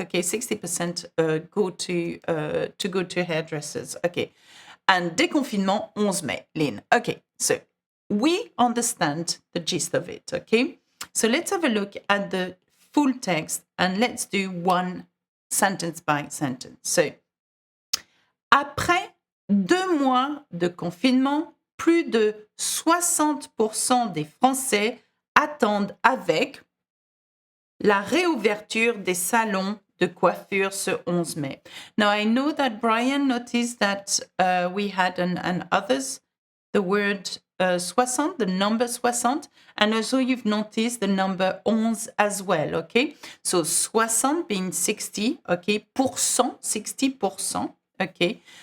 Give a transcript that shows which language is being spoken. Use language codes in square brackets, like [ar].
[en] Okay, 60% go to hairdressers. Okay, and déconfinement 11 mai, Lynn. Okay, so we understand the gist of it. Okay, so let's have a look at the full text and let's do one sentence by sentence. [fr] So, après 2 mois de confinement, plus de 60% des Français attendent avec la réouverture des salons de coiffure ce 11 mai. [en] Now, I know that Brian noticed that we had, and others, the word 60, the number 60, and also you've noticed the number 11 as well, okay? So 60 being 60, okay? Pourcent, 60%, okay?